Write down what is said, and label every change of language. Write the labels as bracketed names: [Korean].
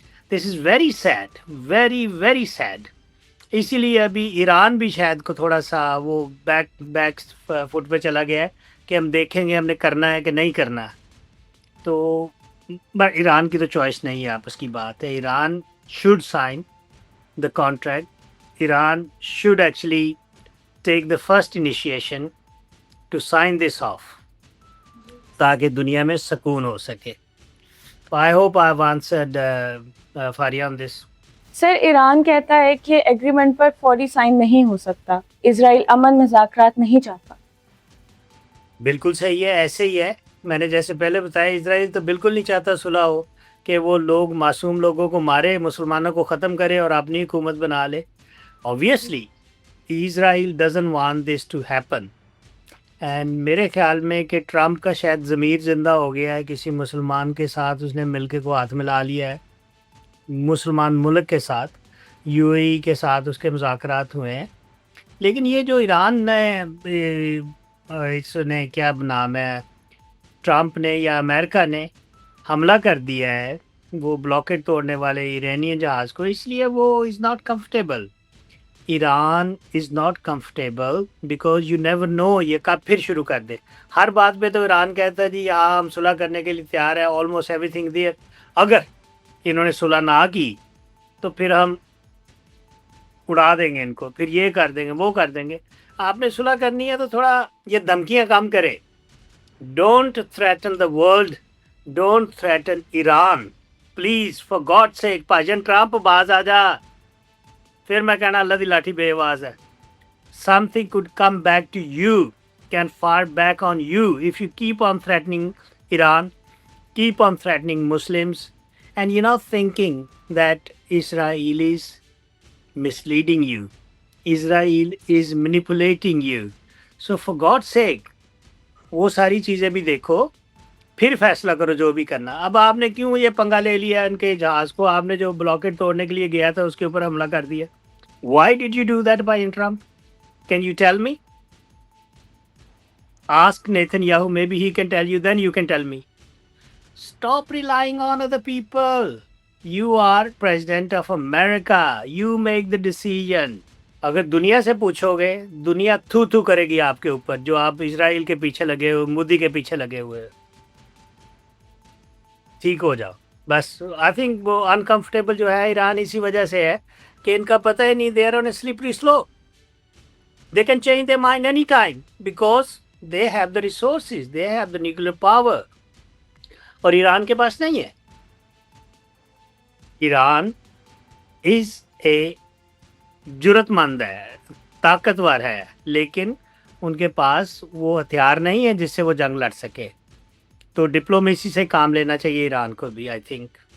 [English] This is very sad, very very sad. [Urdu] اسی لیے ابھی ایران بھی شاید کو تھوڑا سا وہ بیک فٹ پہ چلا گیا ہے کہ ہم دیکھیں گے ہم نے کرنا ہے کہ نہیں کرنا. تو ایران کی تو چوائس نہیں ہے، آپس کی بات ہے. [English] Iran should sign the contract. Iran should actually take the first initiation to sign this off [Urdu] تاکہ دنیا میں سکون ہو سکے. [English] I hope I have answered Faria on this. [Urdu] سر ایران کہتا ہے کہ ایگریمنٹ پر فوری سائن نہیں ہو سکتا، اسرائیل امن مذاکرات نہیں چاہتا۔ بالکل صحیح ہے، ایسے ہی ہے. میں نے جیسے پہلے بتایا اسرائیل تو بالکل نہیں چاہتا صلح ہو، کہ وہ لوگ معصوم لوگوں کو مارے، مسلمانوں کو ختم کرے اور اپنی حکومت بنا لے. [English] Obviously Israel doesn't want this to happen. [Urdu] And میرے خیال میں کہ ٹرمپ کا شاید ضمیر زندہ ہو گیا ہے، کسی مسلمان کے ساتھ اس نے مل کے کو ہاتھ ملا لیا ہے، مسلمان ملک کے ساتھ، یو اے ای کے ساتھ اس کے مذاکرات ہوئے ہیں. لیکن یہ جو ایران نے اس نے کیا نام ہے، ٹرمپ نے یا امریکہ نے حملہ کر دیا ہے وہ بلاکٹ توڑنے والے ایرانین جہاز کو، اس لیے وہ [English] Is not comfortable. Iran is not comfortable because you never know [Urdu] یہ کب پھر شروع کر دے. ہر بات پہ تو ایران کہتا ہے جی ہاں ہم صلح کرنے کے لیے تیار ہے، [English] Almost every thing there. [Urdu] اگر انہوں نے صلح نہ کی تو پھر ہم اڑا دیں گے ان کو، پھر یہ کر دیں گے وہ کر دیں گے. آپ نے صلح کرنی ہے تو تھوڑا یہ دھمکیاں کم کرے. [English] Don't threaten the world, don't threaten Iran please, for God sake. [Urdu] بھائی ٹرمپ باز آ جا. پھر میں کہنا اللہ دی لاٹھی بے آواز ہے. [English] Something could come back to you, can fire back on you if you keep on threatening Iran, keep on threatening Muslims, and you're not thinking that Israel is misleading you. Israel is manipulating you. So for God's sake, [Urdu] وہ ساری چیزیں بھی دیکھو، پھر فیصلہ کرو جو بھی کرنا. اب آپ نے کیوں یہ پنگا لے لیا ان کے جہاز کو؟ آپ نے جو بلاکٹ توڑنے کے لیے گیا تھا اس کے اوپر حملہ کر دیا. [English] Why did you do that by Trump? Can you tell me? Ask Netanyahu, maybe he can tell you, then you can tell me. Stop relying on other people. You are President of America. You make the decision. [Urdu] اگر دنیا سے پوچھو گے، دنیا تھو تھو کرے گی آپ کے اوپر، جو آپ اسرائیل کے پیچھے لگے ہوئے، مودی کے پیچھے لگے ہوئے. ٹھیک ہو جاؤ بس. [English] I think [Urdu] وہ انکمفرٹیبل جو ہے ایران اسی وجہ سے ہے کہ ان کا پتہ ہی نہیں، [English] They are on a slippery slope. They can change their mind any time because they have the resources, they have the nuclear power. [Urdu] اور ایران کے پاس نہیں ہے. ایران is a جرت مند ہے، طاقتور ہے، لیکن ان کے پاس وہ ہتھیار نہیں ہے جس سے وہ جنگ لڑ سکے. تو ڈپلومیسی سے کام لینا چاہیے ایران کو بھی. [English] I think